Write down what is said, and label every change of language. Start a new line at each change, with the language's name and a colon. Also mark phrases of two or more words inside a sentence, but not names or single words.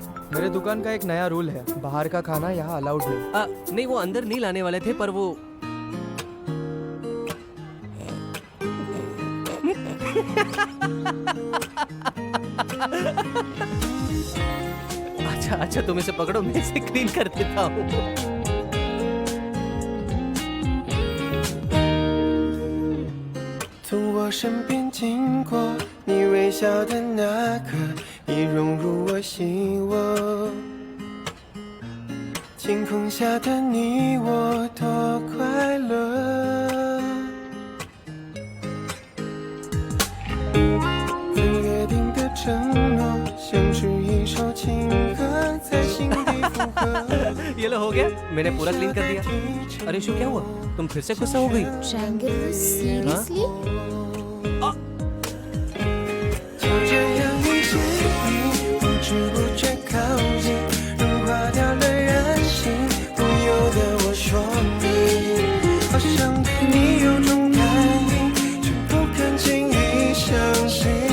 Hindi: मेरे दुकान का एक नया रूल है, बाहर का खाना यहाँ अलाउड नहीं। नहीं, वो अंदर नहीं लाने वाले थे पर वो अच्छा अच्छा, तुम इसे पकड़ो, मैं इसे क्लीन कर देता हूँ।
Chinese: 从我身边经过，你微笑的那刻，已融入我心窝。晴空下的你我多快乐，曾约定的承诺，像是一首情歌，在心底附和。
Hindi: ये लो, हो गया, मैंने पूरा क्लीन कर दिया। अरे शू, क्या हुआ? तुम फिर से गुस्सा हो गई?
English: Triangle seriously?
Chinese: 就这样一直你不知不觉靠近，融化掉了人性，不由得我说你，好像对你有种感应，却不敢轻易相信。